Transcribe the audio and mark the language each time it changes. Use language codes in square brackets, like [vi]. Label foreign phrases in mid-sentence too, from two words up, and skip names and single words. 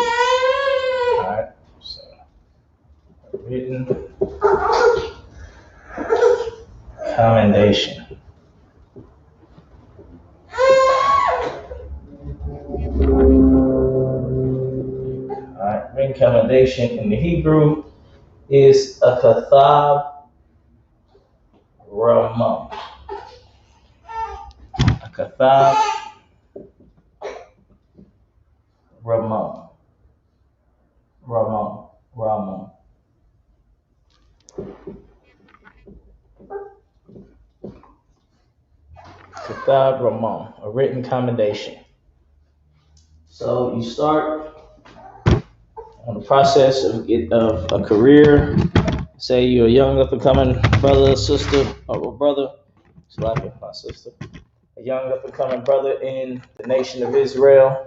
[en] All right, so written commendation. All right, written commendation in the Hebrew is a [he] כתב רמה. [en] A [he] כתב רמה. רמה כתב רמה, [en] a written commendation. So you start on the process of a career. Say you're a young up-and-coming brother or sister, or brother, it's like my sister, a young up-and-coming brother in the nation of Israel.